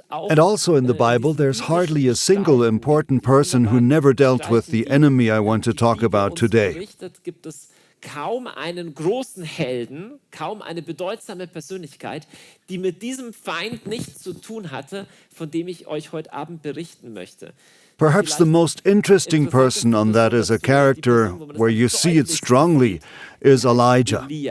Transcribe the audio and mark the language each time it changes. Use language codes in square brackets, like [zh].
[en] And also in the Bible, there's hardly a single important person who never dealt with the enemy I want to talk about today. [de] Kaum einen großen Helden, kaum eine bedeutsame Persönlichkeit, die mit diesem Feind nichts zu tun hatte, von dem ich euch heute Abend berichten möchte. [en] Perhaps the most interesting person on that as a character, where you see it strongly, is Elijah.